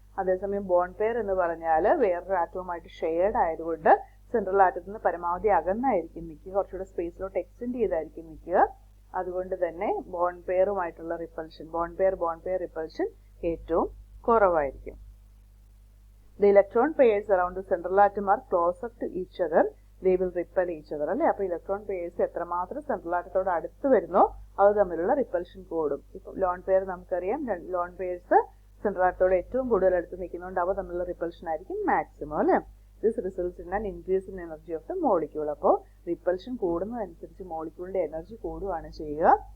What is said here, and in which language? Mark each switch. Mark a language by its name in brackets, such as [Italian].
[Malayalam] അതേസമയം bond pair എന്ന് പറഞ്ഞാൽ വേറൊരു ആറ്റവുമായിട്ട് ഷെയർഡ് ആയതുകൊണ്ട് സെൻട്രൽ ആറ്റത്തിൽ നിന്ന് പരമാവധി അകന്നായിരിക്കും നിൽക്കുക, കുറച്ചുകൂടെ സ്പേസിലോട്ട് എക്സ്റ്റെൻഡ് ചെയ്തായിരിക്കും നിൽക്കുക. അതുകൊണ്ട് തന്നെ bond പെയറുമായിട്ടുള്ള repulsion, bond pair repulsion ഏറ്റവും കുറവായിരിക്കും. [English] The electron pairs around the central atom are closer to each other, they will repel each other അല്ലേ. [Malayalam] അപ്പോൾ ഇലക്ട്രോൺ പെയർസ് എത്രമാത്രം സെൻട്രൽ ആറ്റത്തോട് അടുത്ത് വരുന്നോ അത് തമ്മിലുള്ള റിപ്പൽഷൻ കൂടും. ഇപ്പം ലോൺ പെയർ നമുക്കറിയാം, ലോൺ പെയർസ് സെൻട്രൽ ആറ്റത്തോട് ഏറ്റവും കൂടുതൽ അടുത്ത് നിൽക്കുന്നതുകൊണ്ട് അവ തമ്മിലുള്ള റിപ്പൽഷൻ ആയിരിക്കും മാക്സിമം അല്ലേ. [English] This results in an increase in energy of the molecule. [Malayalam] അപ്പോൾ റിപ്പൽഷൻ കൂടുന്നതനുസരിച്ച് മോളിക്യൂളിന്റെ എനർജി കൂടുകയാണ് ചെയ്യുക.